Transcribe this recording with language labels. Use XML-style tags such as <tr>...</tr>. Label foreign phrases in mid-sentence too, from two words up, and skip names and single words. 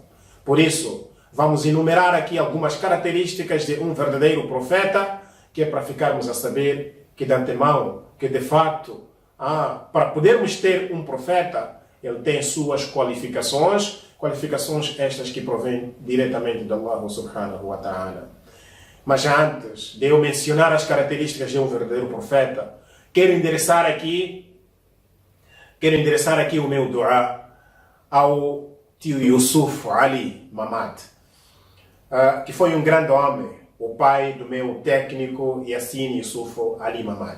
<pt>Por isso, vamos enumerar aqui algumas características de um verdadeiro profeta, que é para ficarmos a saber que de antemão, que de facto, para podermos ter um profeta, ele tem suas qualificações estas que provêm diretamente de</pt> <ar>الله سبحانه وتعالى.</ar> <pt>Mas antes de eu mencionar as características de um verdadeiro profeta, quero endereçar aqui o meu dua ao tio Yusuf Ali Mamad, que foi um grande homem, o pai do meu técnico Yassin Yusuf Ali Mamad.</pt>